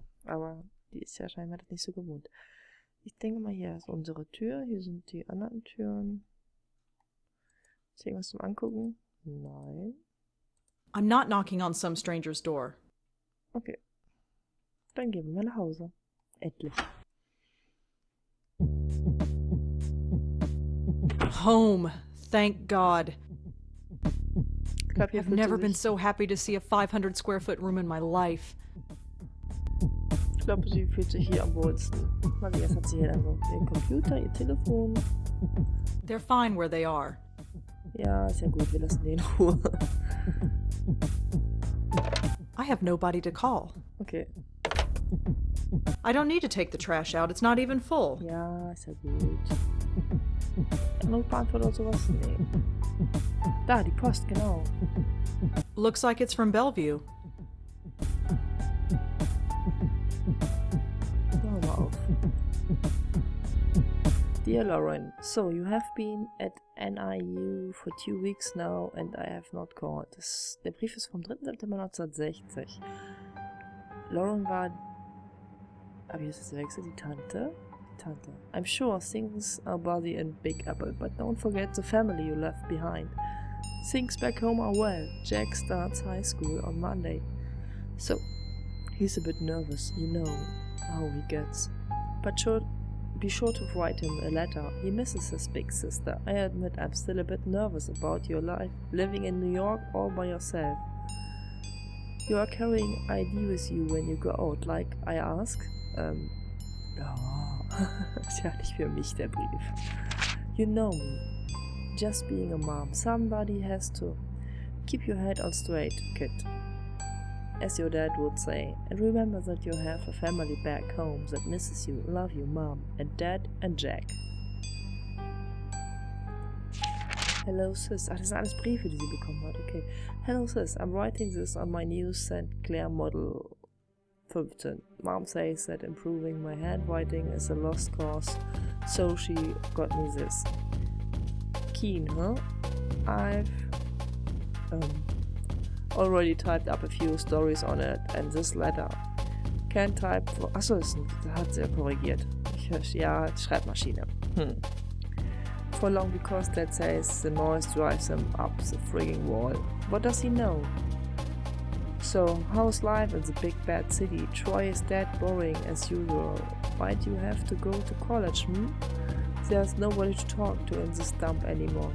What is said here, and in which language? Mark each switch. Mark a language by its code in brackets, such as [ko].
[de] Aber die ist ja scheinbar das nicht so gewohnt. Ich denke mal, hier ist unsere Tür. Hier sind die anderen Türen. Ist hier irgendwas zum Angucken? Nein. [en] I'm not knocking on some stranger's door. Okay. [de] Dann gehen wir mal nach Hause. Endlich. [en] Home. Thank God. [de] glaube, hier [en] I've [de] fühlt sie [en] never been [de] sich, [en] so happy to see a 500 square foot room in my life. [de] ich glaube, sie fühlt sich hier am wohlsten. Mal sehen, jetzt hat sie hier dann so ihren Computer, ihr Telefon. [en] They're fine where they are. [de] Ja, ist ja gut, wir lassen den in Ruhe. [en] I have nobody to call. Okay, I don't need to take the trash out. It's not even full. [de] ja, ist ja gut. Notbeantworter oder sowas? Nee. Da, die Post, genau. [en] Looks like it's from Bellevue. [de] Machen wir mal auf. [en] Dear Lauren, so you have been at NYU for 2 weeks now and I have not called. [de] Der Brief ist vom 3. September 1960. Lauren war, aber jetzt ist wechselt die Tante. [en] I'm sure things are busy in Big Apple, but don't forget the family you left behind. Things back home are well. Jack starts high school on Monday. So, he's a bit nervous, you know how he gets. But be sure to write him a letter. He misses his big sister. I admit I'm still a bit nervous about your life, living in New York all by yourself. You are carrying ID with you when you go out, like I ask? [de] Ja, ist ja nicht für mich der Brief. [en] You know me. Just being a mom. Somebody has to keep your head on straight, kid. As your dad would say. And remember that you have a family back home that misses you. Love you, mom and dad and Jack. Hello sis. [de] Ach, das sind alles Briefe, die sie bekommen hat. [en] Okay. Hello sis. I'm writing this on my new St. Clair model 15. Mom says that improving my handwriting is a lost cause, so she got me this. Keen, huh? I've already typed up a few stories on it and this letter. Can't type. [de] Achso, da hat sie ja korrigiert. Ja, Schreibmaschine. [en] For long because Dad says the noise drives him up the frigging wall. What does he know? So, how's life in the big bad city? Troy is dead boring as usual. Why'd you have to go to college, There's nobody to talk to in this dump anymore.